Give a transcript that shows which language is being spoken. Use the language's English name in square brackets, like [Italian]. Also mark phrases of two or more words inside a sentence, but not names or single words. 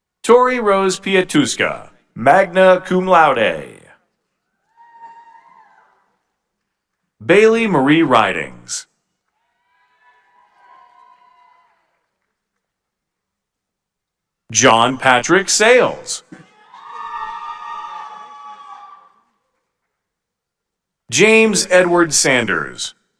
[English] Tori Rose Piatuska, [Latin] magna cum laude. [English] Bailey Marie Ridings. John Patrick Sales. James Edward Sanders.